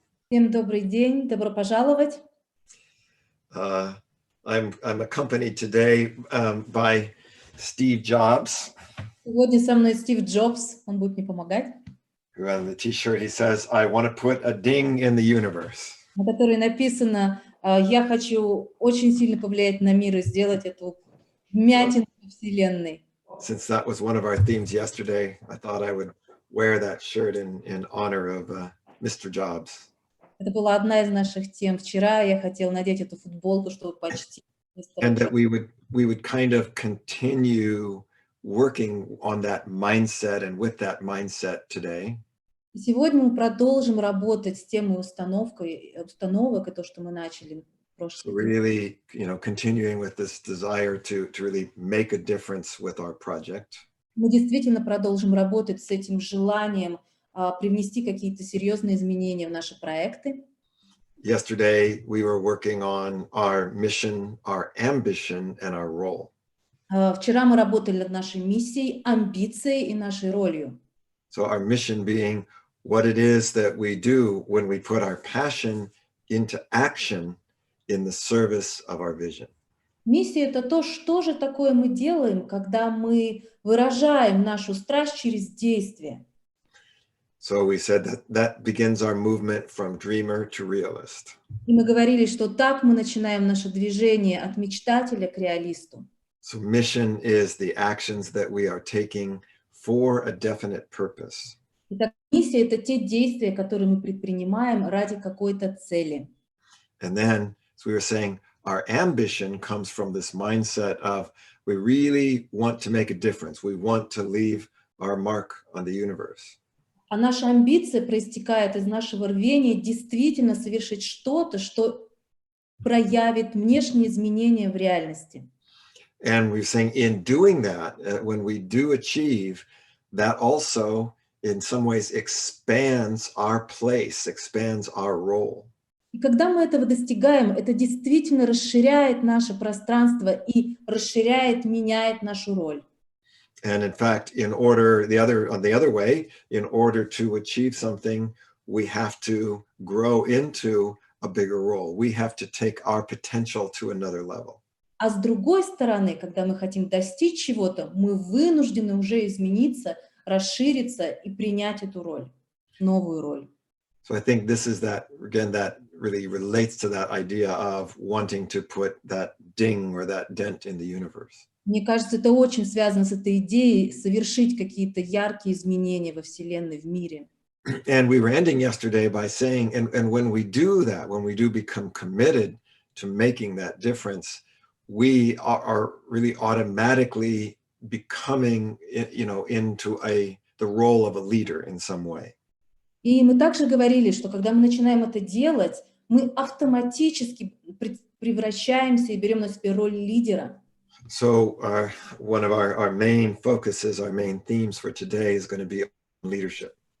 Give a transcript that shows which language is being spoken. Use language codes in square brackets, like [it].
[ru] Всем добрый день, добро пожаловать. [en] I'm accompanied today by Steve Jobs, [ru] Сегодня со мной Стив Джобс, он будет мне помогать, [en] who on the T-shirt he says, "I want to put a ding in the universe." [ru] на которой написано: «Я хочу очень сильно повлиять на мир и сделать эту вмятину во Вселенной». [en] Since that was one of our themes yesterday, I thought I would wear that shirt in honor of Mr. Jobs. [ru] Это была одна из наших тем. Вчера я хотела надеть эту футболку, чтобы почтить мистера [en] And that [ru] Джобса. [en] we would kind of continue working on that mindset and with that mindset today. [ru] И сегодня мы продолжим работать с темой установок, и то, что мы начали в [en] So [ru] прошлый день. [en] really, continuing with this desire to really make a difference with our project. [ru] Мы действительно продолжим работать с этим желанием привнести какие-то серьезные изменения в наши проекты. [en] Yesterday, we were working on our mission, our ambition, and our role. [ru] Вчера мы работали над нашей миссией, амбицией и нашей ролью. [en] So our mission being what it is that we do when we put our passion into action in the service of our vision. [ru] Миссия — это то, что же такое мы делаем, когда мы выражаем нашу страсть через действие. [en] So we said that begins our movement from dreamer to realist. [ru] И мы говорили, что так мы начинаем наше движение от мечтателя к реалисту. [en] So mission is the actions that we are taking for a definite purpose. [ru] Итак, миссия — это те действия, которые мы предпринимаем ради какой-то цели. [en] And then, as we were saying, our ambition comes from this mindset of we really want to make a difference. We want to leave our mark on the universe. [ru] А наша амбиция проистекает из нашего рвения действительно совершить что-то, что проявит внешние изменения в реальности. [en] And we're saying in doing that, when we do achieve, that also in some ways expands our place, expands our role. [ru] И когда мы этого достигаем, это действительно расширяет наше пространство и расширяет, меняет нашу роль. [en] And in fact, on the other way, in order to achieve something, we have to grow into a bigger role. We have to take our potential to another level. [ru] А с другой стороны, когда мы хотим достичь чего-то, мы вынуждены уже измениться, расшириться и принять эту роль, новую роль. [en] So I think this is that really relates to that idea of wanting to put that ding or that dent in the universe. [ru] Мне кажется, это очень связано с этой идеей совершить какие-то яркие изменения во Вселенной, в мире. [en] And we were ending yesterday by saying, and when we do that, when we do become committed to making that difference, we are really automatically becoming, into the role of a leader in some way. [ru] И мы также говорили, что когда мы начинаем это делать, мы автоматически превращаемся и берем на себя роль лидера. [en] So one of our main focuses, our main themes for today is going to be leadership.